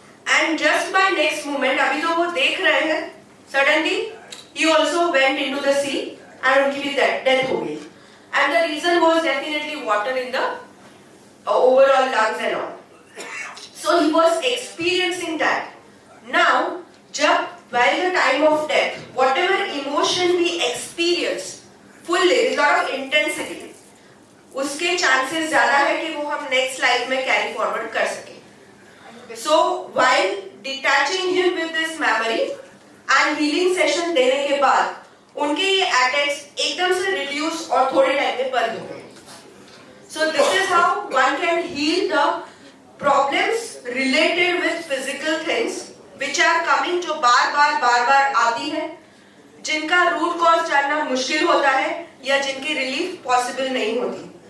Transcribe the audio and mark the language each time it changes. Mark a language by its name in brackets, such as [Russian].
[English] and just by next moment, [Hindi] अभी तो वो देख रहे हैं, [English] suddenly ही also went into the sea and [Hindi] उनकी भी डेथ हो गई। [English] And the reason was definitely water in the overall lungs and all. So he was experiencing that. Now जब by the time of death, whatever emotion we experience fully with lot of intensity, [Hindi] उसके chances ज्यादा है कि वो हम next life में carry forward कर सके। [English] So while detaching him with this memory and healing session [Hindi] देने के बाद उनके ये attacks एकदम से reduce और थोड़े टाइम में बंद हो गए। [English] So this is how one can heal the problems related with physical things which are coming, [Hindi] जो बार बार आती है, जिनका रूट कॉज जानना मुश्किल होता है या जिनकी रिलीफ पॉसिबल नहीं होती।